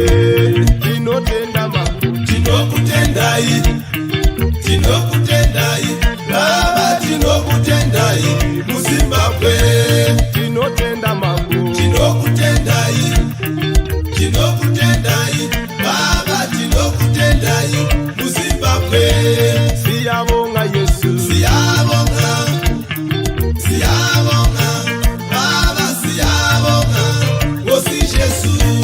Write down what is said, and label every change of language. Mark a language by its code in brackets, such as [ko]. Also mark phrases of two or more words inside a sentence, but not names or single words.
[sn] Tinotenda Mwari, tinokutendai, tinokutendai Baba, tinokutendai muZimbabwe. Tinotenda Mwari, tinokutendai, tinokutendai Baba, tinokutendai muZimbabwe. [nd] Siyabonga Yesu, siyabonga, siyabonga Baba, siyabonga Nkosi Jesu.